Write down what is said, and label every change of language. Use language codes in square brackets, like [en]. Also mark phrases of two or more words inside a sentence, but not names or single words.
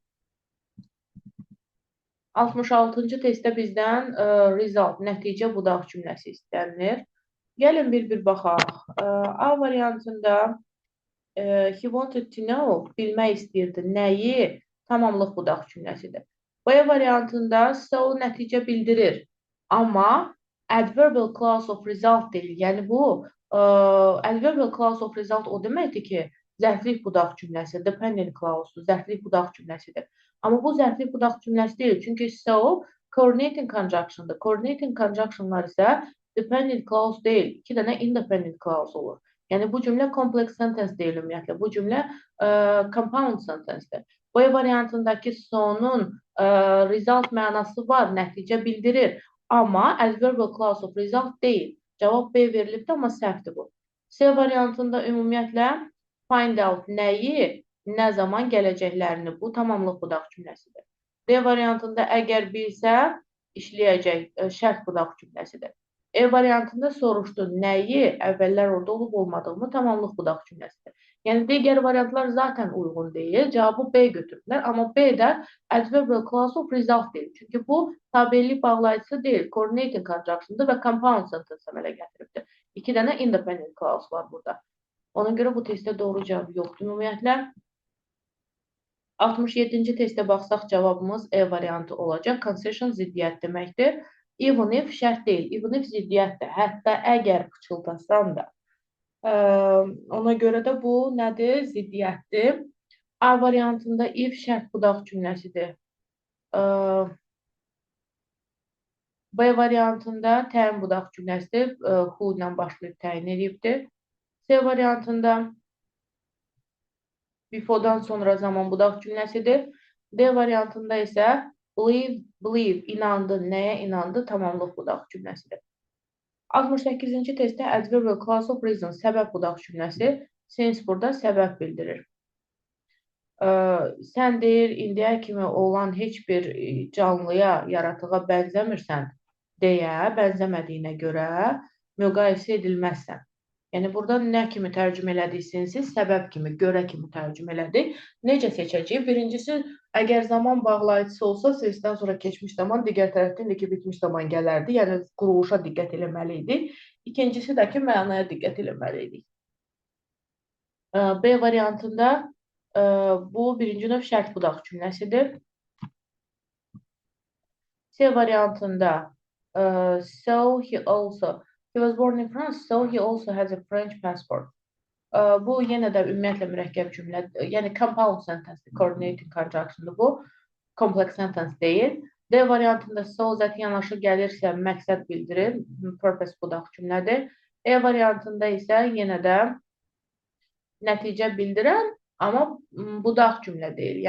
[az] 66-cı testdə bizdən result, nəticə budaq cümləsi istənilir. Gəlin bir baxaq. A variantında [en] he wanted to know, [az] bilmək istəyirdi. Nəyi? Tamamlıq budaq cümləsidir. B variantında so nəticə bildirir. Amma [en] adverbial clause of result [az] deyil. Yəni bu [en] adverbial clause of result [az] o deməkdir ki, zərflik budaq cümləsi, [en] dependent clause, [az] zərflik budaq cümləsidir. Amma bu zərflik budaq cümləsi deyil. Çünki so [en] coordinating conjunction'dır. Coordinating conjunction'lar [az] isə [en] dependent clause [az] deyil, 2 dənə [en] independent clause [az] olur. Yəni bu cümlə [en] complex sentence [az] deyil ümumiyyətlə. Bu cümlə [en] compound sentencedir. [az] B variantındakı sonun result mənası var, nəticə bildirir. Amma [en] adverbial clause of result [az] deyil. Cavab B verilibdir, amma səhvdir bu. C variantında ümumiyyətlə [en] find out [az] nəyi, nə zaman gələcəklərini, bu tamamlıq budaq cümləsidir. D variantında əgər bilsə, işləyəcək şərt budaq cümləsidir. E variantında soruşdu nəyi, əvvəllər orada olub olmadığımı, tamamlıq budaq cümləsidir. Yəni digər variantlar zaten uyğun deyil. Cavabı B götürdülər. Amma B-də [en] adverbial clause of result [az] deyil. Çünki bu tabellik bağlayıcısı deyil. [en] Coordinating conjunction'dır [az] və [en] compound sentence [az] əmələ gətiribdir. 2 dənə [en] independent clause [az] var burada. Ona görə bu testdə doğru cavab yoxdur ümumiyyətlə. 67-ci testə baxsaq cavabımız E variantı olacaq. Concession ziddiyyət deməkdir. [en] Even if [az] şərt deyil. [en] Even if [az] ziddiyyətdir. Hətta əgər pıçıldasan da. Ona görə də bu nədir? Ziddiyyətdir. A variantında if şərt budaq cümləsidir. B variantında təyin budaq cümləsidir. Who ilə başlayıb təyin edibdir. C variantında before'dan sonra zaman budaq cümləsidir. D variantında isə believe, inandı, nəyə inandı, tamamlıq budaq cümləsidir. 68-ci testdə [en] adverbial clause of reason, [az] səbəb budaq cümləsi, since burada səbəb bildirir. Sən deyir, indiyə kimi olan heç bir canlıya, yaratığa bənzəmirsən deyə, bənzəmədiyinə görə müqayisə edilməzsən. Yəni, burada nə kimi tərcümə elədiksiniz, səbəb kimi, görə kimi tərcümə elədik. Necə seçəcəyik? Birincisi, əgər zaman bağlayıcısı olsa, sincedən sonra keçmiş zaman, digər tərəfdən də ki, bitmiş zaman gələrdi. Yəni, quruluşa diqqət eləməli idik. İkincisi də ki, mənaya diqqət eləməli idik. B variantında bu birinci növ şərt budaq cümləsidir. C variantında [en] so he also... He was born in France, so he also has a French passport. [az] Bu yenə də ümumiyyətlə mürəkkəb cümlədir. Yəni [en] compound sentence, coordinating conjunction'dır [az] bu. [en] Complex sentence [az] deyil. D variantında so zət yanaşı gəlirsə məqsəd bildirir. Purpose budaq cümlədir. E variantında isə yenə də nəticə bildirən, amma budaq cümlə deyil.